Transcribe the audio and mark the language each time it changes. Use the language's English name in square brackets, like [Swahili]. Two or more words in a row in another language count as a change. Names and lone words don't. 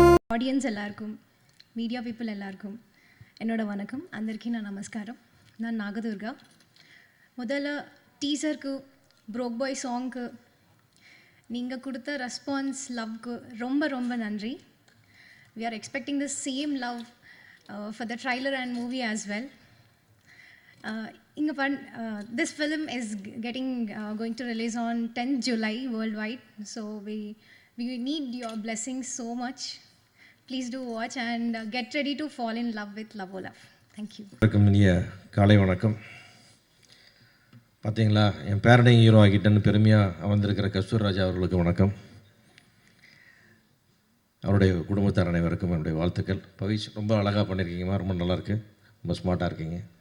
[Tamil] ஆடியன்ஸ் எல்லாருக்கும் மீடியா பீப்புள் எல்லாருக்கும் என்னோட வணக்கம் [Telugu] అందరికీ నా నమస్కారం [Tamil] நான் நாகதுர்கா முதல்ல டீசருக்கு ப்ரோக் பாய் சாங்க்கு நீங்கள் கொடுத்த ரெஸ்பான்ஸ் லவ்க்கு ரொம்ப ரொம்ப நன்றி [English] we are expecting the same love for the trailer and movie as well this film is going to release on 10th July worldwide so we need your blessings so much. Please do watch and get ready to fall in love with Love O Love. Thank you. [Tamil] வணக்கம் இனிய காலை வணக்கம். பார்த்தீங்களா என் பேரனை ஹீரோ ஆகிட்டேன்னு பெருமையாக வந்திருக்கிற கஸ்தூர் ராஜா அவர்களுக்கு வணக்கம். அவருடைய குடும்பத்தார் அனைவருக்கும் என்னுடைய வாழ்த்துக்கள். பவிஷ் ரொம்ப அழகாக பண்ணியிருக்கீங்கம்மா, ரொம்ப நல்லாயிருக்கு, ரொம்ப ஸ்மார்ட்டாக இருக்கீங்க.